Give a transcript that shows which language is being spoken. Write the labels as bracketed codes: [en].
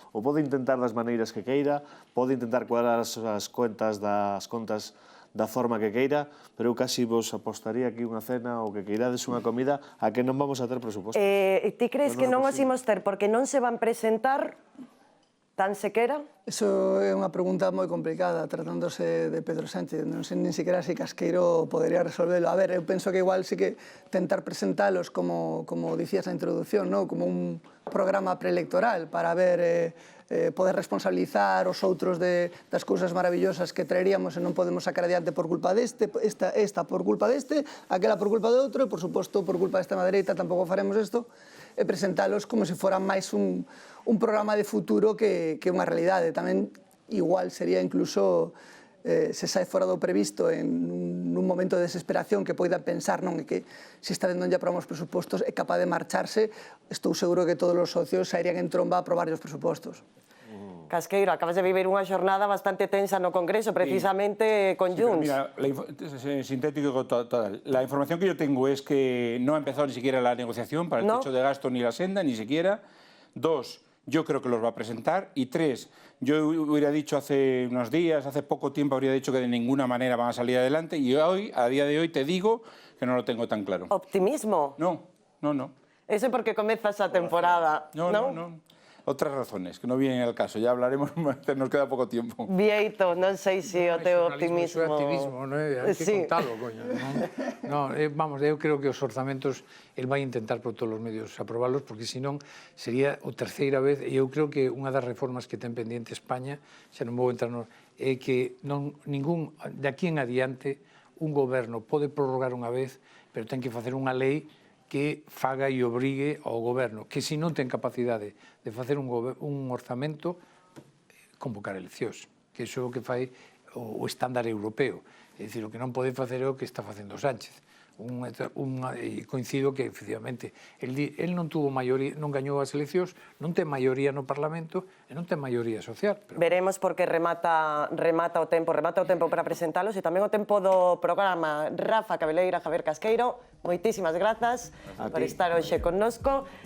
[gl] O pode intentar das maneiras que queira, pode intentar cuadrar as contas da forma que queira, pero eu casi vos apostaría aquí unha cena ou que queirades unha comida a que non vamos a ter presupostos. Ti crees que non os imos ter porque non se van presentar tan sequera? Eso é unha pregunta moi complicada, tratándose de Pedro Sánchez. Non sei nin siquiera se Casqueiro podería resolverlo. A ver, eu penso que igual sí que tentar presentalos como dicías na introducción, ¿no? Como un programa preelectoral para ver poder responsabilizar os outros das cousas maravillosas que traeríamos e non podemos sacar adiante por culpa deste, esta por culpa deste, aquela por culpa de outro, e por suposto por culpa desta madereita tampouco faremos isto, e presentalos como se fora máis un programa de futuro que unha realidade. Tamén igual sería incluso se sai fora do previsto en un momento de desesperación que poida pensar non é que se está vendo ya para os presupostos é capaz de marcharse, estou seguro que todos os socios sairían en tromba a aprobar os presupostos. Casqueiro, acabas de vivir unha xornada bastante tensa no Congreso, precisamente con Junts. Mira, sintético total. [es] La información que yo tengo es que no ha empezado ni siquiera la negociación para el techo de gasto ni la senda, ni siquiera. 2, yo creo que los va a presentar. Y 3, yo hubiera dicho hace unos días, hace poco tiempo, habría dicho que de ninguna manera van a salir adelante. Y hoy, a día de hoy, te digo que no lo tengo tan claro. Optimismo? No. [gl] Eso porque comeza esa temporada, [es] No. Otras razones, que no vienen al caso. Ya hablaremos, nos queda pouco tiempo. [gl] Vieito, non sei se o teu optimismo... Iso é activismo, non é? Hai que contalo, coño. Vamos, eu creo que os orzamentos el vai intentar por todos os medios aprobalos, porque senón sería o terceira vez, e eu creo que unha das reformas que ten pendiente España, xa non vou entrar é que ningún, de aquí en adiante, un goberno pode prorrogar unha vez, pero ten que facer unha lei que faga e obrigue ao goberno, que se non ten capacidade de facer un orzamento, convocar eleccións, que iso é o que fai o estándar europeo. É dicir, o que non pode facer é o que está facendo Sánchez. E coincido que, efectivamente, el non tuvo maioría, non gañou as eleccións, non ten maioría no Parlamento e non ten maioría social. Veremos porque remata o tempo para presentalos e tamén o tempo do programa. Rafa Cabeleira, Javier Casqueiro, moitísimas grazas por estar hoxe connosco.